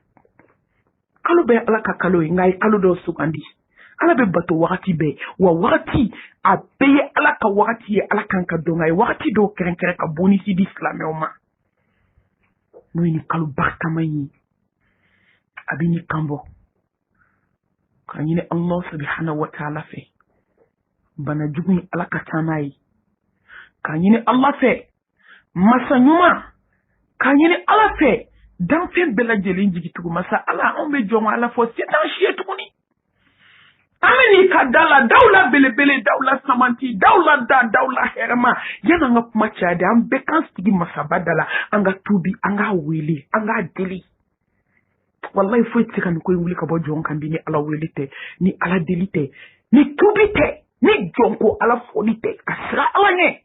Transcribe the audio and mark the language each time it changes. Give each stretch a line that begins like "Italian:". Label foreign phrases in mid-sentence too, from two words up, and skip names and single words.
Bambara: kalo bɛɛ ala ka kalo ye nka a ye kalo dɔw sugandi ala bɛ bato wagati bɛɛ wa wagati a bɛɛ ye ala ka wagati ye ala kan ka dɔn a ye wagati dɔw kɛrɛnkɛrɛn ka bonisi di silamɛw ma n'o ye nin kalo barikama ye a bɛ nin kan bɔ k'a ɲini
Arabic: الله سبحانه وتعالى
Bambara: fɛ bana jugu in ala ka taa n'a ye k'a ɲini ala fɛ masa ɲuman k'a ɲini ala fɛ danfɛn bɛɛ lajɛlen jigitugu masa ala anw bɛ jɔn ala fɔ se t'an si ye tuguni an bɛ n'i ka da la daw la belebele daw la samanti daw la da daw la hɛrɛma yanni an ka kuma caya de an bɛɛ k'an sigi masaba da la an ka tuubi an k'a wele an k'a deli wallahi foyi tɛ se ka nin ko in wuli ka bɔ jɔn kan bi ni ala wele tɛ ni ala deli tɛ ni tuubi tɛ ni jɔn ko ala fɔli tɛ ka sira ala ɲɛ